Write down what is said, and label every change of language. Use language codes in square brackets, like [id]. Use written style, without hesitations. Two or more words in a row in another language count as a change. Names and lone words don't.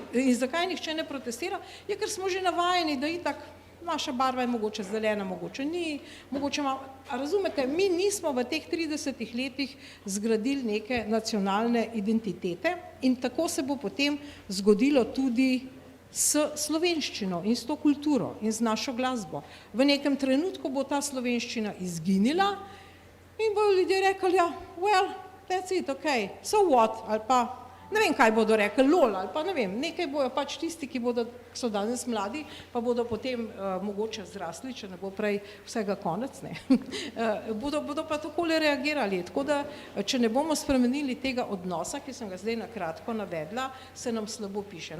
[sl] In zakaj nihče ne protestira? Je, ker smo že navajeni, da itak naša barva je mogoče zelena, mogoče ni, mogoče ima, a razumete, mi nismo v teh 30 letih zgradili neke nacionalne identitete in tako se bo potem zgodilo tudi s slovenščino in s to kulturo in z našo glasbo. V nekem trenutku bo ta slovenščina izginila in bodo ljudje rekli, ja, [en] well, that's it, okay, so what, [sl] ali pa ne vem, kaj bodo rekli, lol, ali pa ne vem, nekaj bojo pač tisti, ki so danes mladi, pa bodo potem mogoče zrasli, če ne bo prej vsega konec, ne, bodo pa takole reagirali, tako da, če ne bomo spremenili tega odnosa, ki sem ga zdaj na kratko navedla, se nam slabo piše.